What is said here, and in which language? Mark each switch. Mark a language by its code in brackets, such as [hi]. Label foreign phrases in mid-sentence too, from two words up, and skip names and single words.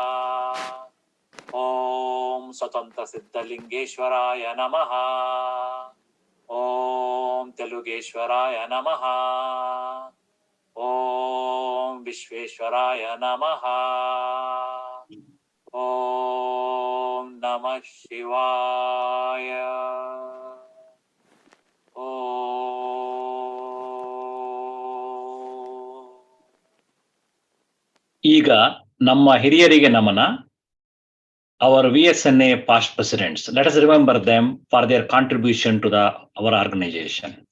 [sa] ॐ स्वतन्त्रसिद्धलिङ्गेश्वराय नमः। ॐ तेलुगेश्वराय नमः। ॐ विश्वेश्वराय नमः। ॐ नमः शिवाय। [kn] ಈಗ ನಮ್ಮ ಹಿರಿಯರಿಗೆ ನಮನ. [en] Our VSNA past presidents, let us remember them for their contribution to our organization.